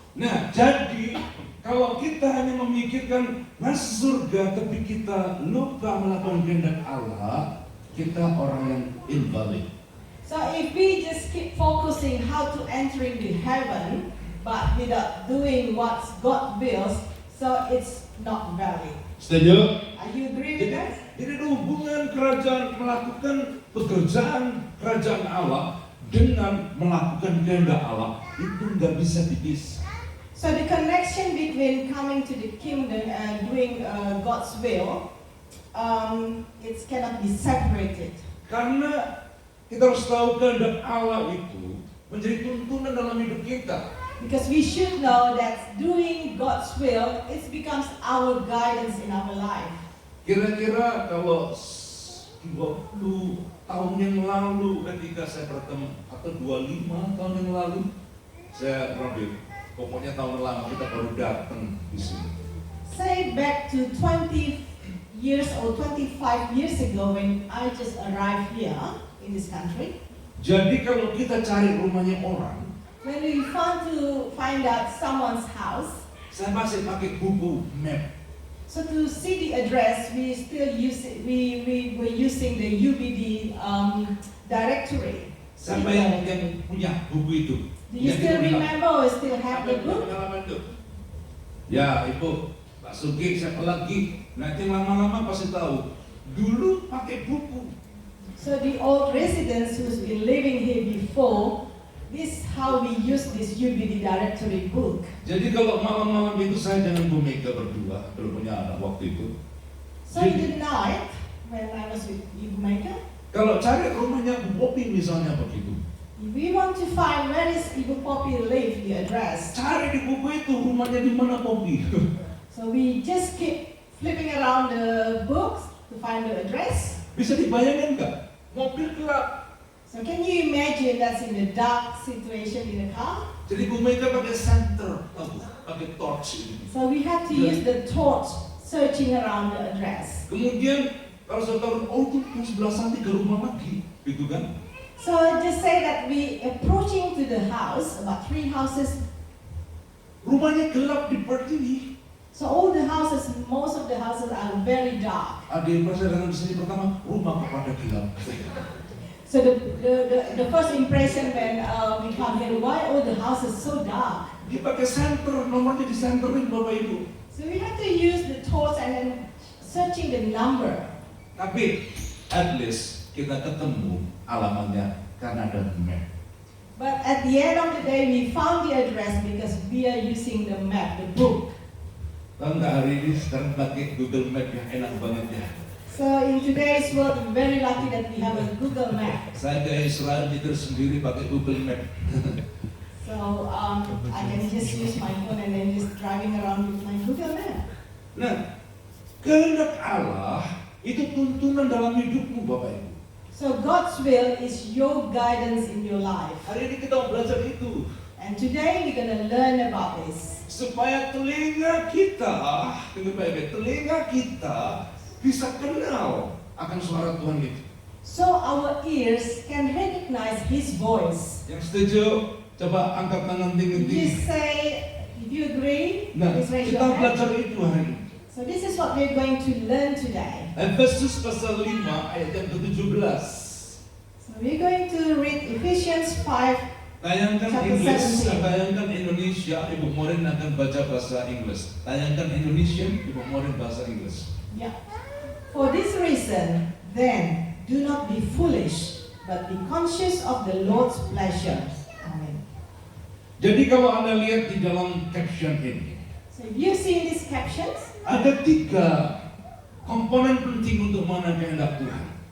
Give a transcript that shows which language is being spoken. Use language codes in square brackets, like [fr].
[id] Nah, jadi kalau kita hanya memikirkan masuk surga tapi kita lupa melakukan kehendak Allah, kita orang yang invalid. [en] So if we just keep focusing how to enter into heaven, but without doing what God wills, so it's not valid. [id] Setuju? [en] Are you agree with that? [id] Jadi ada hubungan kerajaan melakukan pekerjaan kerajaan Allah dengan melakukan kehendak Allah itu nggak bisa dipisah. [en] So the connection between coming to the kingdom and doing God's will, it cannot be separated. [id] Karena kita harus tahu kehendak Allah itu menjadi tuntunan dalam hidup kita. [en] Because we should know that doing God's will, it becomes our guidance in our life. [id] Kira-kira kalau 20 tahun yang lalu ketika saya bertemu, atau 25 tahun yang lalu, saya Robin, pokoknya tahun lama kita baru datang di sini. [en] Say back to 20 years or 25 years ago when I just arrived here in this country. [id] Jadi kalau kita cari rumahnya orang, [en] When we want to find out someone's house, [id] saya masih pakai buku map. [en] so to see the address, we still use it, we were using the UBD directory. [id] Siapa yang punya buku itu? [en] Do you still remember or still have the book? [id] Pengalaman itu? Ya, Ibu, Pak Sugi, siapa lagi? Nanti lama-lama pasti tahu. Dulu pakai buku. [en] So the old residents who's been living here before, this how we use this UBD directory book. [id] Jadi kalau malam-malam itu saya dengan Bu Mega berdua, belum punya anak waktu itu. [en] So in the night, when I was with Ibu Mega, [id] Kalau cari rumahnya Bu Popi misalnya begitu. [en] if we want to find where is Ibu Poppy live, the address. [id] Cari di buku itu rumahnya di mana Popi. [en] So we just keep flipping around the books to find the address. [id] Bisa dibayangin nggak? Mobil gelap. [en] So can you imagine that's in a dark situation in a car? [id] Jadi Bu Mega pakai senter, pakai torch ini. [en] So we have to use the torch searching around the address. [id] Kemudian kalau saya tahu, oh itu sebelah sana 3 rumah lagi, gitu kan? [en] So just say that we approaching to the house, about 3 houses. [id] Rumahnya gelap di part ini. [en] So all the houses, most of the houses are very dark. [id] Ada yang perjalanan di sini pertama, rumah kepada gelap. [en] So the first impression when we come here, why all the houses so dark? [id] Dia pakai senter, nomornya disenterin Bapak Ibu. [en] So we have to use the torch and then searching the number. [id] Tapi [en] at least [id] kita ketemu alamatnya karena ada map. [en] But at the end of the day, we found the address because we are using the map, the book. [id] Tahu nggak hari ini sekarang pakai Google Map yang enak banget ya. [en] So in today's world, I'm very lucky that we have a Google map. [id] Saya ke Israel itu sendiri pakai Google Map. [en] So I can just use my phone and then just driving around with my Google map. [id] Nah, kehendak Allah itu tuntunan dalam hidupmu Bapak Ibu. [en] So God's will is your guidance in your life. [id] Hari ini kita mau belajar itu. [en] And today we're going to learn about this. [id] Supaya telinga kita, dengar baik-baik, telinga kita bisa kenal akan suara Tuhan itu. [en] So our ears can recognize His voice. [id] Yang setuju, coba angkat tangan [en] You [id] tinggi-tinggi. [en] say, if you agree, [id] Nah, [en] please raise [id] kita [en] your hand. [id] belajar itu hari ini. [en] So this is what we're going to learn today. [id] Efesus pasal 5 ayat yang ke-17. [en] So we're going to read Ephesians 5. [id] Tayangkan [en] Chapter [id] Inggris, 17. tayangkan Indonesia, Ibu Morin akan baca bahasa Inggris. Tayangkan Indonesia, Ibu Morin bahasa Inggris. [en] Yeah. For this reason, then, do not be foolish, but be conscious of the Lord's pleasure. Amen. [id] Jadi kalau Anda lihat di dalam caption ini, [en] So if you've seen these captions, [id] ada 3 komponen penting untuk mana kehendak Tuhan.